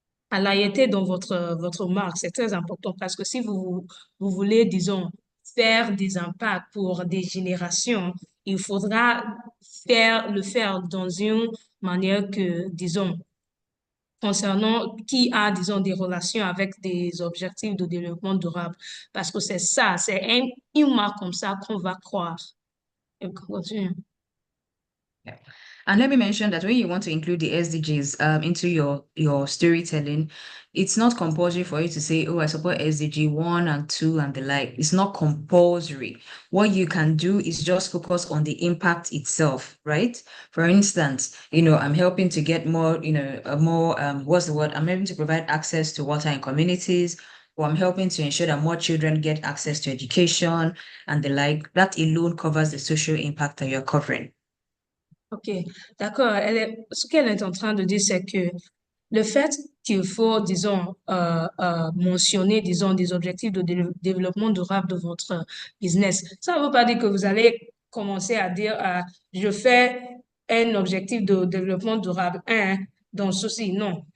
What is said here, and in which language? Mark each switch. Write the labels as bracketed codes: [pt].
[fr] La loyauté dans votre marque, c'est très important parce que si vous voulez, disons, faire des impacts pour des générations, il faudra le faire dans une manière que, disons, concernant qui a, disons, des relations avec des objectifs de développement durable. Parce que c'est ça, c'est une marque comme ça qu'on va croire. Et continue. [en] Yeah. And let me mention that when you want to include the SDGs into your storytelling, it's not compulsory for you to say, oh, I support SDG 1 and 2 and the like. It's not compulsory. What you can do is just focus on the impact itself, right? For instance, I'm helping to get more, what's the word? I'm helping to provide access to water in communities, or I'm helping to ensure that more children get access to education and the like. That alone covers the social impact that you're covering. [fr] OK, d'accord. Ce qu'elle est en train de dire, c'est que le fait qu'il faut, disons, mentionner, disons, des objectifs de développement durable de votre business, ça ne veut pas dire que vous allez commencer à dire, je fais un objectif de développement durable, dans ceci. Non.